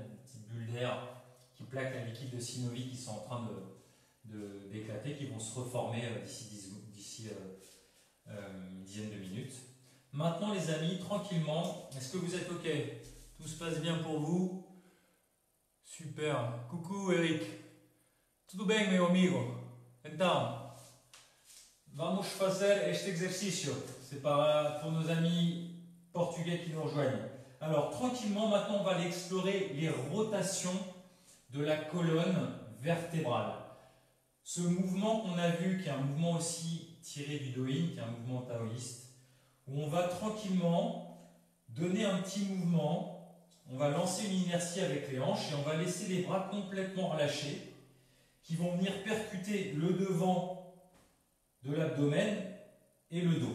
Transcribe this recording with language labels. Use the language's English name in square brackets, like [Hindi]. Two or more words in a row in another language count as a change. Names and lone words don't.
[French] Des petites bulles d'air qui plaquent la liquide de synovie qui sont en train d'éclater, qui vont se reformer d'ici une dizaine de minutes. Maintenant les amis, tranquillement, est-ce que vous êtes ok? Tout se passe bien pour vous? Super. Coucou Eric. [Portuguese] Tudo bem, meu amigo? Então, vamos fazer este exercicio. [French] C'est pour nos amis portugais qui nous rejoignent. Alors tranquillement, maintenant on va aller explorer les rotations de la colonne vertébrale. Ce mouvement qu'on a vu, qui est un mouvement aussi tiré du Doin, qui est un mouvement taoïste, où on va tranquillement donner un petit mouvement, on va lancer une inertie avec les hanches et on va laisser les bras complètement relâchés, qui vont venir percuter le devant de l'abdomen et le dos.